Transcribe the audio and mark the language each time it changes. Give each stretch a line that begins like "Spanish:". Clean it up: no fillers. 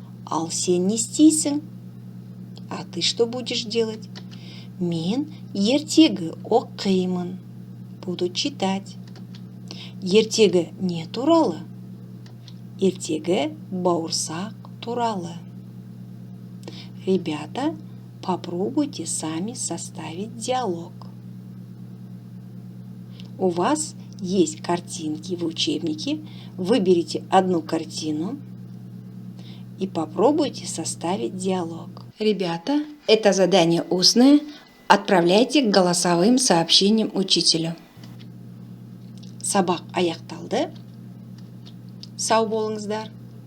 Kazakh: Ал сен не істейсің?
Russian: А ты что будешь делать?
Kazakh: Мен ертегі оқимын.
Russian: Буду читать.
Kazakh: Ертегі не туралы? Ертегі бауырсақ туралы.
Russian: Ребята, попробуйте сами составить диалог. У вас есть картинки в учебнике. Выберите одну картину и попробуйте составить диалог. Ребята, это задание устное. Отправляйте голосовым сообщением учителю.
Kazakh: Сабақ аяқталды. Сау болыңыздар.